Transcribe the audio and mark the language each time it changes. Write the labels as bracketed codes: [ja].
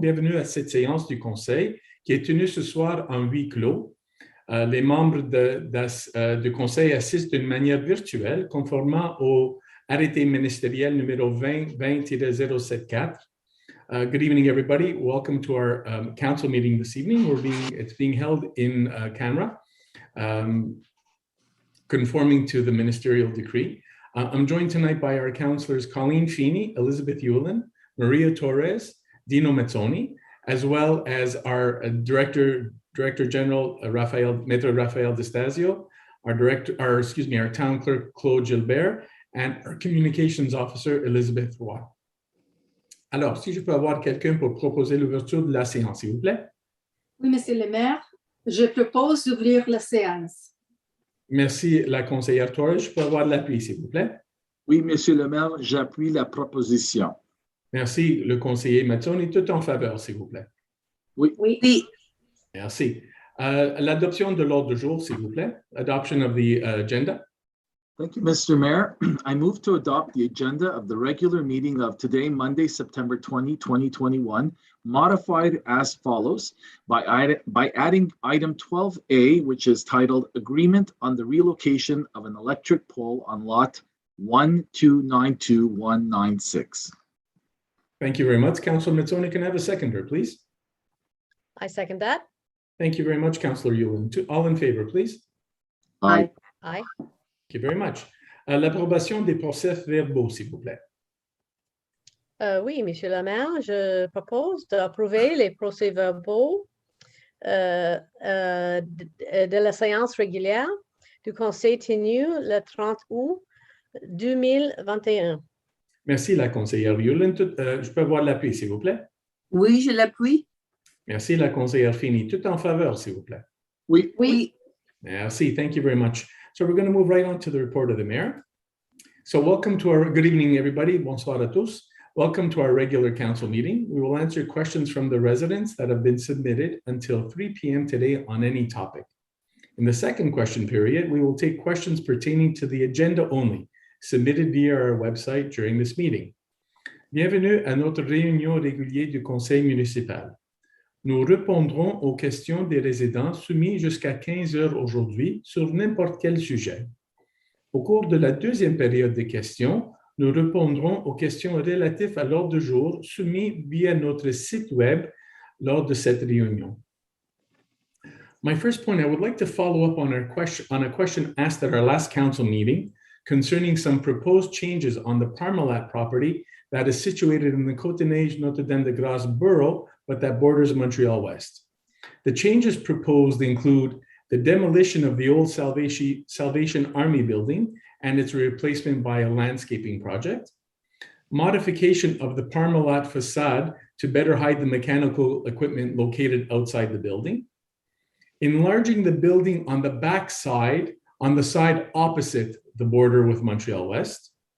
[fr] Bienvenue à cette séance du conseil qui est tenue ce soir en huis clos. Les membres du conseil assistent d'une manière virtuelle conformément au arrêté ministériel numéro 20-074. [en] Good evening, everybody. Welcome to our council meeting this evening. It's being held in camera, conforming to the ministerial decree. I'm joined tonight by our councillors Colleen Feeney, Elizabeth Yulin, Maria Torres, Dino Mazzoni, as well as our Director General Maître Raphael Destasio, our Town Clerk Claude Gilbert, and our Communications Officer Elizabeth Roy. [fr] Alors, si je peux avoir quelqu'un pour proposer l'ouverture de la séance, s'il vous plaît. Oui, Monsieur le maire, je propose d'ouvrir la séance. Merci, la conseillère Torres. Je peux avoir de l'appui, s'il vous plaît. Oui, Monsieur le maire, j'appuie la proposition. Merci, le conseiller Mazzoni. Tout en faveur, s'il vous plaît. Oui. Oui. Merci. L'adoption de l'ordre du jour, s'il vous plaît. [en] Adoption of the agenda. Thank you, Mr. Mayor. I move to adopt the agenda of the regular meeting of today, Monday, September 20, 2021, modified as follows by adding item 12A, which is titled Agreement on the Relocation of an Electric Pole on Lot 1292196. Thank you very much. Councilor Mazzoni, can I have a seconder, please? I second that. Thank you very much, Councilor Yulin. All in favor, please? Aye. Aye. Thank you very much. [fr] L'approbation des procès-verbaux, s'il vous plaît. Oui, Monsieur le maire, je propose d'approuver les procès-verbaux de la séance régulière du conseil tenue le 30 août 2021. Merci, la conseillère Yulin. Je peux avoir l'appui, s'il vous plaît? Oui, je l'appuie. Merci, la conseillère Feeney. Tout en faveur, s'il vous plaît. Oui. Oui. Merci. [en] Thank you very much. So we're going to move right on to the report of the mayor. So good evening, everybody. [fr] Bonsoir à tous. [en] Welcome to our regular council meeting. We will answer questions from the residents that have been submitted until 3 p.m. today on any topic. In the second question period, we will take questions pertaining to the agenda only, submitted via our website during this meeting. [fr] Bienvenue à notre réunion régulière du conseil municipal. Nous répondrons aux questions des résidents soumis jusqu'à 15 heures aujourd'hui sur n'importe quel sujet. Au cours de la deuxième période de questions, nous répondrons aux questions relatives à l'ordre du jour soumis via notre site web lors de cette réunion. [en] My first point, I would like to follow up on a question asked at our last council meeting concerning some proposed changes on the Parmalat property that is situated in the Côte-des-Neiges Notre-Dame-de-Grâce borough, but that borders Montreal-Ouest. The changes proposed include the demolition of the old Salvation Army building and its replacement by a landscaping project, modification of the Parmalat facade to better hide the mechanical equipment located outside the building, enlarging the building on the back side, on the side opposite the border with Montreal-West,